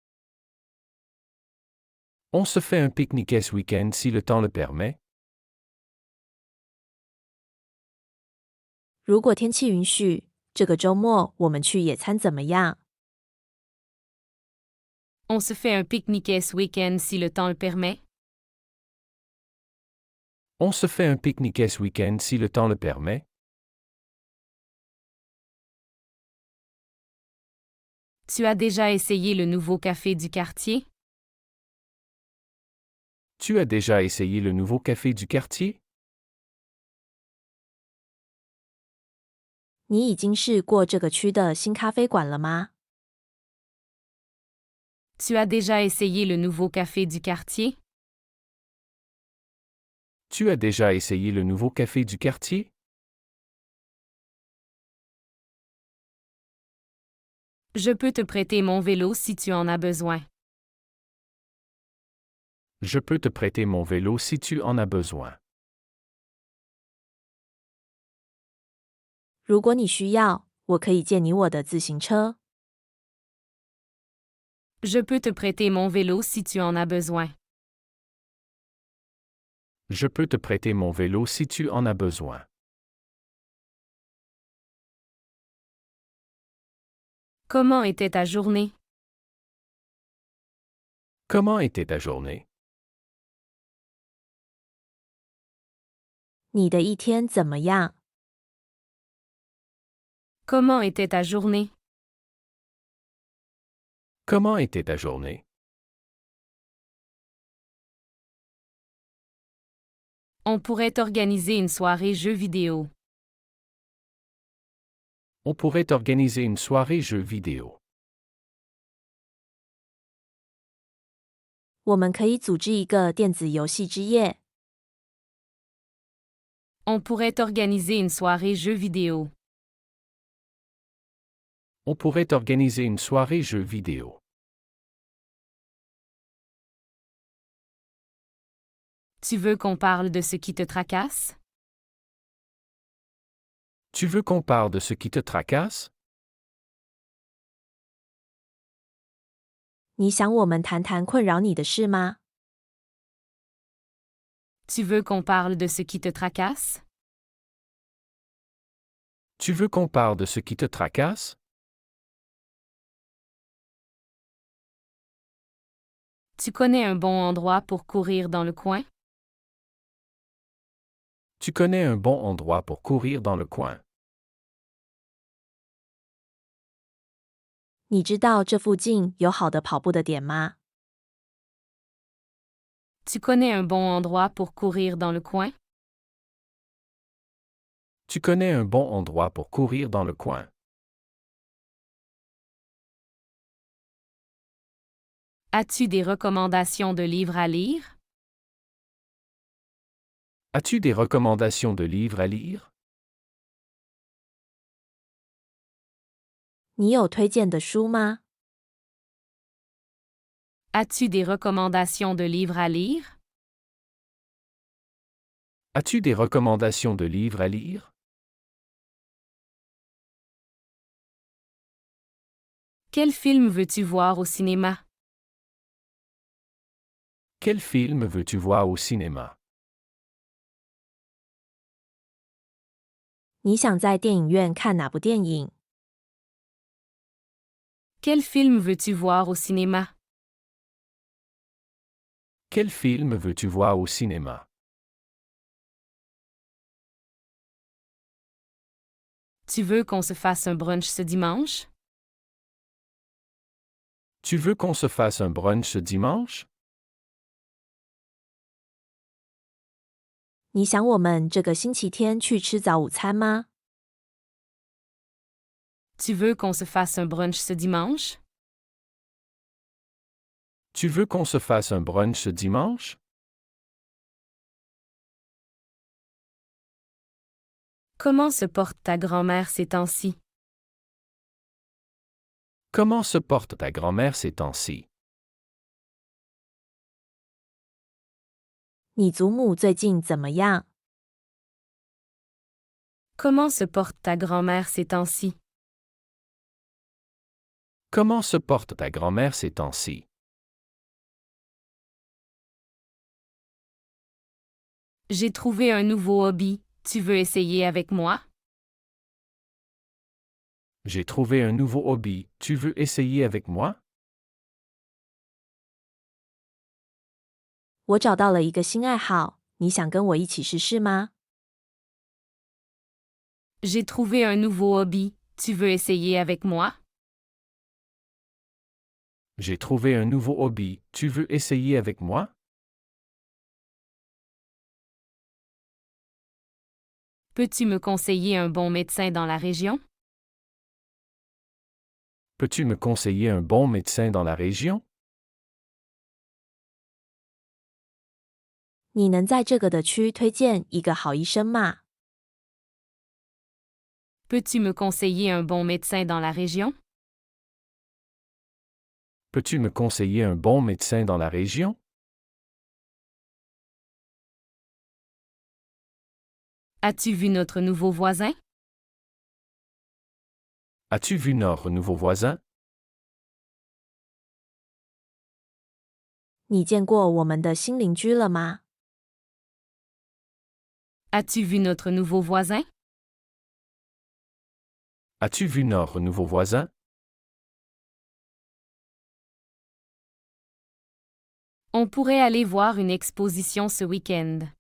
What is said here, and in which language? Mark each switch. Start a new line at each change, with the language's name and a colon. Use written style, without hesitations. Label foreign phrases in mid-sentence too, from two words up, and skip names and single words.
French: On se fait un pique-niquet ce week-end si le temps le permet?
Chinese: 如果天气允许，这个周末我们去野餐怎么样？
French: On se fait un pique-niquet ce week-end si le temps le permet? On se fait un pique-niquet ce week-end si le temps le permet? Tu as déjà essayé le nouveau café du quartier? Tu as déjà essayé le nouveau café du quartier?
Chinese: 你已经试过这个区的新咖啡馆了吗？
French: Tu as déjà essayé le nouveau café du quartier? Tu as déjà essayé le nouveau café du quartier? Je peux te prêter mon vélo si tu en as besoin. Je peux te prêter mon vélo si tu en as besoin.
Chinese: 如果你需要，我可以借你我的自行车。
French: Je peux te prêter mon vélo si tu en as besoin. Je peux te prêter mon vélo si tu en as besoin. Comment était ta journée? Comment était ta journée?
Chinese: 你的一天怎么样？
French: Comment était ta journée? Comment était ta journée? On pourrait organiser une soirée jeux vidéo. On pourrait organiser une soirée jeux vidéo.
Chinese: 我们可以组织一个电子游戏之夜。
French: On pourrait organiser une soirée jeux vidéo. On pourrait organiser une soirée jeux vidéo. Tu veux qu'on parle de ce qui te tracasse? Tu veux qu'on parle de ce qui te tracasse?
Chinese: 你想我们谈谈困扰你的事吗？
French: Tu veux qu'on parle de ce qui te tracasse? Tu veux qu'on parle de ce qui te tracasse? Tu connais un bon endroit pour courir dans le coin? Tu connais un bon endroit pour courir dans le coin.
Chinese: 你知道这附近有好的跑步的点吗？
French: Tu connais un bon endroit pour courir dans le coin? Tu connais un bon endroit pour courir dans le coin. As-tu des recommandations de livres à lire? As-tu des recommandations de livres à lire?
Chinese: 你有推荐的书吗？
French: As-tu des recommandations de livres à lire? As-tu des recommandations de livres à lire? Quel film veux-tu voir au cinéma? Quel film veux-tu voir au cinéma?
Chinese: 你想在电影院看哪部电影？
French: Quel film veux-tu voir au cinéma? Quel film veux-tu voir au cinéma? Tu veux qu'on se fasse un brunch ce dimanche? Tu veux qu'on se fasse un brunch ce dimanche?
Chinese: 你想我们这个星期天去吃早午餐吗？
French: Tu veux qu'on se fasse un brunch ce dimanche? Tu veux qu'on se fasse un brunch ce dimanche? Comment se porte ta grand-mère ces temps-ci? Comment se porte ta grand-mère ces temps-ci?
Chinese: 你祖母最近怎么样？
French: Comment se porte ta grand-mère ces temps-ci? Comment se porte ta grand-mère ces temps-ci? J'ai trouvé un nouveau hobby. Tu veux essayer avec moi? J'ai trouvé un nouveau hobby. Tu veux essayer avec moi?
Chinese: 我找到了一个新爱好，你想跟我一起试试吗？
French: J'ai trouvé un nouveau hobby. Tu veux essayer avec moi? J'ai trouvé un nouveau hobby. Tu veux essayer avec moi? Peux-tu me conseiller un bon médecin dans la région? Peux-tu me conseiller un bon médecin dans la région?
Chinese: 你能在这个的区推荐一个好医生吗？
French: Peux-tu me conseiller un bon médecin dans la région? Peux-tu me conseiller un bon médecin dans la région? As-tu vu notre nouveau voisin? As-tu vu notre nouveau voisin?
Chinese: 你见过我们的新邻居了吗？
French: As-tu vu notre nouveau voisin? As-tu vu notre nouveau voisin? On pourrait aller voir une exposition ce week-end.